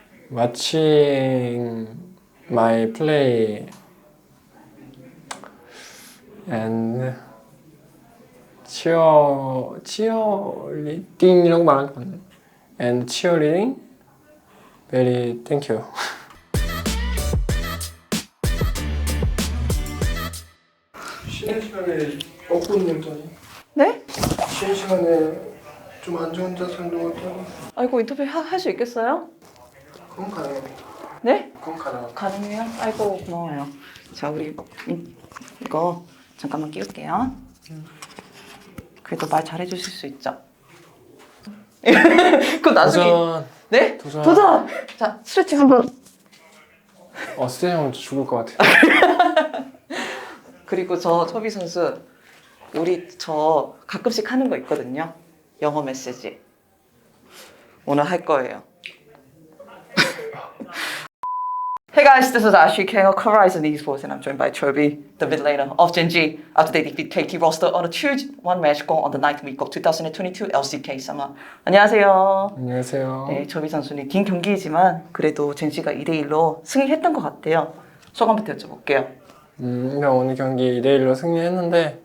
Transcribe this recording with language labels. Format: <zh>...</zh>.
<en>Watching my play and cheerleading</en> <ko>이라고 말할 것 같네.</ko> <en>And cheerleading, very thank you.</en> <ko>쉬는 시간에 뻐꾸 운동했더니 네? 쉬는 시간에 좀 안 좋은 자세 운동했더니 아이고 인터뷰 할 수 있겠어요? 그건 가능합니다. 네? 그건 가능합니다. 가능해요? 아이고 고마워요. 자 우리 이거 잠깐만 끼울게요. 그래도 말 잘해주실 수 있죠? 그럼 나중에 도전. 네? 도전. 자 스트레칭 한번. 스테이하면 죽을 것 같아. 그리고 저 초비 선수 우리 저 가끔씩 하는 거 있거든요. 영어 메시지 오늘 할 거예요.</ko> <en>Hey guys, this is Ashley Kale, co-writer in esports, and I'm joined by Chobi, the mid laner of Gen.G, after they defeat KT roster on a 2-1 match goal on the 9th week of 2022 LCK Summer.</en> <ko>안녕하세요. 안녕하세요. 네, 초비 선수님 긴 경기이지만 그래도 젠지가 2대1로 승리했던 것 같아요. 소감부터 여쭤볼게요. 오늘 경기 2대1로 승리했는데</ko>